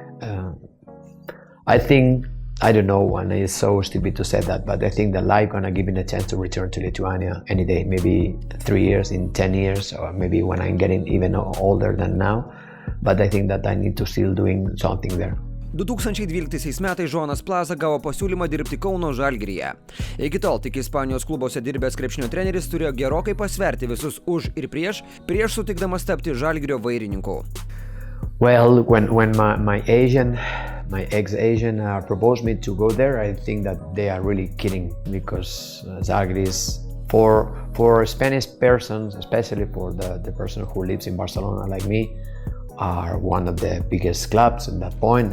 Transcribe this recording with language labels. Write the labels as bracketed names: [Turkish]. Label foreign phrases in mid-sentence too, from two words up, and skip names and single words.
[English] I don't know, and it's so stupid to say that, but I think that life gonna give me a chance to return to Lithuania any day, maybe 3 years, in 10 years, or maybe when I'm getting even older than now. But I think that I need to still doing something there. [Lithuanian] 2012 metais Joanas Plaza gavo pasiūlymą dirbti Kauno Žalgiryje. Iki tol tik Ispanijos klubuose dirbęs krepšinio treneris turėjo gerokai pasverti visus už ir prieš sutikdamas tapti Žalgirio vairininku. [English] Well, when my ex-agent proposed me to go there, I think that they are really kidding, because Žalgiris is for Spanish persons, especially for the person who lives in Barcelona like me, are one of the biggest clubs at that point.